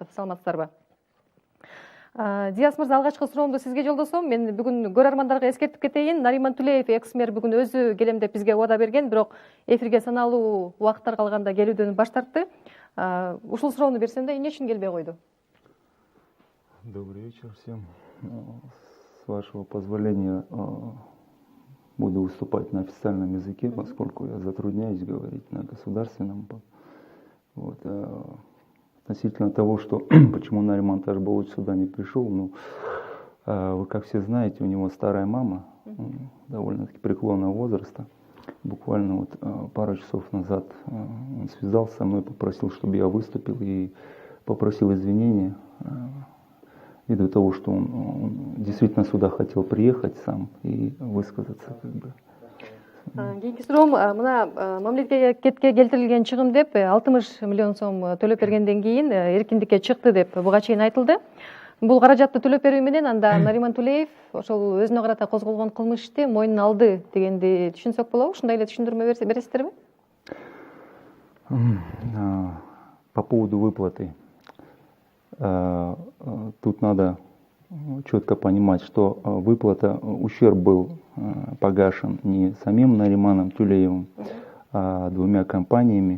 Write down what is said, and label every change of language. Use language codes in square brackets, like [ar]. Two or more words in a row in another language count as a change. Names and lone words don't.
[ky] Саламатсыздарбы? Диас мырза, алгачкы суроомду сизге жолдосом. Мен бүгүн көрөрмандарга эскертип кетейин. Нариман Тулеев экс-мэр бүгүн өзү келем деп бизге убада берген, бирок эфирге саналуу убакыттар калганда келүүдөн баш тартты. Ушул суроону берсем да, эмне үчүн келбей койду? [ru] Добрый вечер всем. С вашего позволения буду выступать на официальном языке, поскольку я затрудняюсь говорить на государственном. Вот. Относительно того, что почему Нариман Ташболотович сюда не пришел, ну, вы как все знаете, у него старая мама, довольно-таки преклонного возраста. Буквально вот пару часов назад он связался со мной, попросил, чтобы я выступил и попросил извинения. Ввиду того, что он действительно сюда хотел приехать сам и высказаться, как бы. [ky] Кийинки суроом, мына мамлекетке келтирилген чыгым деп 60 миллион сом төлөп бергенден кийин эркиндикке чыкты деп буга чейин айтылды. Бул каражатты төлөп берүү менен анда Нариман Тулеев ошол өзүнө карата козголгон кылмыш ишти мойнуна алды дегенди түшүнсөк болобу? Ушундай эле түшүндүрмө бересиздерби? [ru] По поводу выплаты. Тут надо четко понимать, что выплата, ущерб был погашен не самим Нариманом Тулеевым, а двумя компаниями.